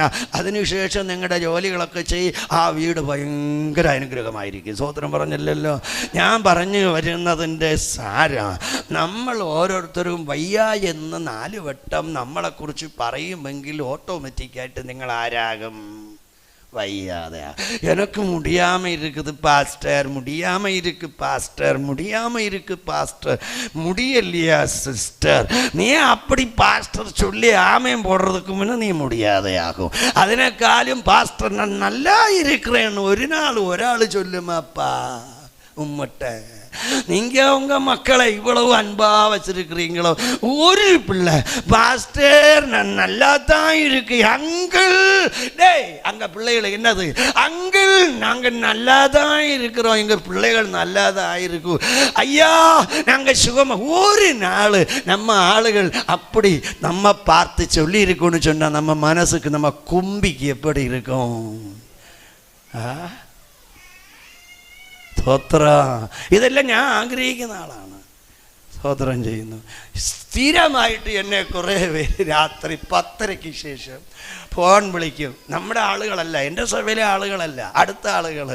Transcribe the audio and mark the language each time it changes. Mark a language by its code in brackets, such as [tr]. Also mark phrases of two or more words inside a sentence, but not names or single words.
[ml] അതിനുശേഷം നിങ്ങളുടെ ജോലികളൊക്കെ ആ വീട് ഭയങ്കര അനുഗ്രഹമായിരിക്കും. സ്തോത്രം പറഞ്ഞില്ലല്ലോ. ഞാൻ പറഞ്ഞു വരുന്നതിൻ്റെ സാരം, നമ്മൾ ഓരോരുത്തരും വയ്യ എന്ന് 4 വട്ടം നമ്മളെക്കുറിച്ച് പറയുമെങ്കിൽ ഓട്ടോമാറ്റിക്കായിട്ട് നിങ്ങൾ ആരാകും? [ta] வய்யாதையா எனக்கு முடியாமல் இருக்குது பாஸ்டர், முடியாமல் இருக்கு பாஸ்டர், முடியாமல் இருக்கு பாஸ்டர், முடியலையா சிஸ்டர், நீ அப்படி பாஸ்டர் சொல்லி ஆமேன் போடுறதுக்கு முன்னே நீ முடியாதையாகும். [ml] അതിനേക്കാളും പാസ്റ്റർ ഞാൻ [ta] நல்லா இருக்கிறேன்னு ஒரு நாள் ஒராள் சொல்லுமாப்பா உம்மட்ட. நீங்கள் உங்கள் மக்களை இவ்வளவு அன்பாக வச்சிருக்கிறீங்களோ, ஒரு பிள்ளை பாஸ்டர் நான் நல்லா தான் இருக்கு அங்கிள், டேய் அங்கே பிள்ளைகள் என்னது அங்கிள் நாங்கள் நல்லா தான் இருக்கிறோம், எங்கள் பிள்ளைகள் நல்லா தான் இருக்கும் ஐயா நாங்கள் சுகமாக. ஒரு நாள் நம்ம ஆளுகள் அப்படி நம்ம பார்த்து சொல்லி இருக்கோன்னு சொன்னால் நம்ம மனசுக்கு நம்ம கும்பிக்கு எப்படி இருக்கும்? [ml] സ്തോത്രം. ഇതെല്ലാം ഞാൻ ആഗ്രഹിക്കുന്ന ആളാണ്. സ്തോത്രം ചെയ്യുന്നു. സ്ഥിരമായിട്ട് എന്നെ കുറേ പേര് രാത്രി 10:30 ശേഷം ഫോൺ വിളിക്കും. നമ്മുടെ ആളുകളല്ല, എൻ്റെ സഭയിലെ ആളുകളല്ല, അടുത്ത ആളുകൾ.